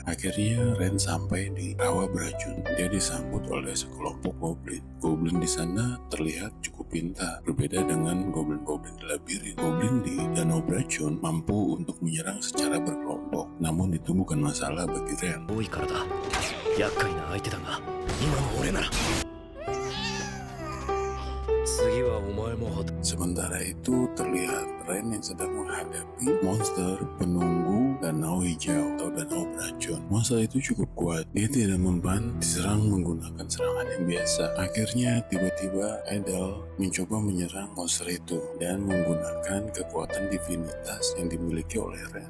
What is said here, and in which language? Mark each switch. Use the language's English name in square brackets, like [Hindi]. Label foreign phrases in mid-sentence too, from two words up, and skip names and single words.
[Indonesian] Akhirnya Ren sampai di rawa beracun. Dia disambut oleh sekelompok goblin. Goblin di sana terlihat cukup pintar, berbeda dengan goblin-goblin di labirin. Goblin di danau beracun mampu untuk menyerang secara berkelompok. Namun itu bukan masalah bagi Ren. [Japanese] 多いからだ。厄介な相手だが、今の俺なら。次はお前も [Indonesian] Sementara itu terlihat Ren yang sedang menghadapi monster penunggu danau hijau atau danau beracun. Monster itu cukup kuat. Dia tidak mempan diserang menggunakan serangan yang biasa. Akhirnya tiba-tiba Edel mencoba menyerang monster itu dan menggunakan kekuatan divinitas yang dimiliki oleh Ren.